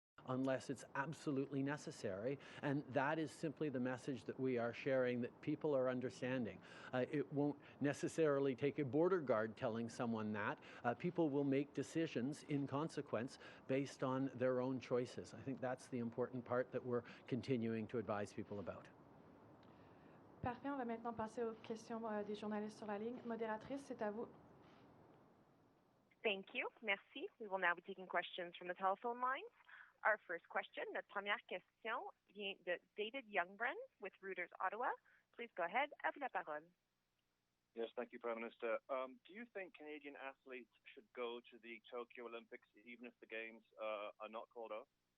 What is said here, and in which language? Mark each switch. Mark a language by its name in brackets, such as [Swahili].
[English] Unless it's absolutely necessary. And that is simply the message that we are sharing, that people are understanding. It won't necessarily take a border guard telling someone that. People will make decisions in consequence based on their own choices. I think that's the important part that we're continuing to advise people about. [French] Parfait, on va maintenant passer aux questions des journalistes sur la ligne. Modératrice, c'est à vous. [English] Thank you. [French] Merci. [English] We will now be taking questions from the telephone lines. Our first question, [French] notre première question vient de [English] David Youngbrun with Reuters Ottawa. Please go ahead. [French] À vous la parole. [English] Yes, thank you, Prime Minister. Do you think Canadian athletes should go to the Tokyo Olympics even if the Games are not called off?